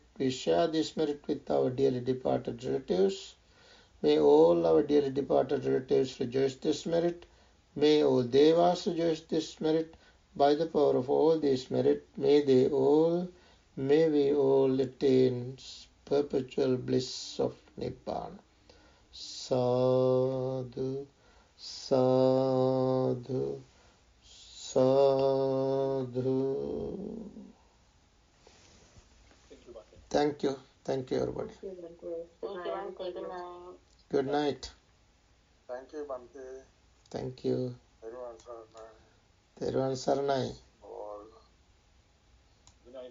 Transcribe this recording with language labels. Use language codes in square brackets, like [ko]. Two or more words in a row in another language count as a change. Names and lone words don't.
[en] We share this merit with our dearly departed relatives. May all our dearly departed relatives rejoice this merit. May all devas rejoice this merit. By the power of all this merit, may we all attain perpetual bliss of Nibbana. [pi] Sadhu, sadhu, sadhu. [en] Thank you, Bhante. Thank you. Thank you, everybody. Good night. Thank you, Bhante. Thank you. Everyone, sir. [si] Teruvan Saranai. [en] All. Good night, everyone.